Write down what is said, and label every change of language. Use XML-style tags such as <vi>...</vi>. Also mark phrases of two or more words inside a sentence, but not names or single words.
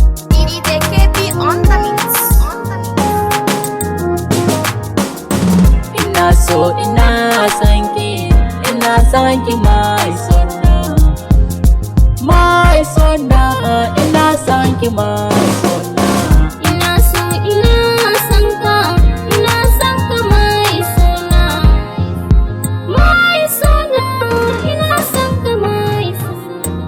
<en>D J K P on the mix. On the mix.</en> <ha>Ina so ina son ki, ina son ki my sonna. My sonna, ina son ki my sonna. Ina so ina son ka, ina son ka my sonna. My sonna, ina son ka my sonna.</ha>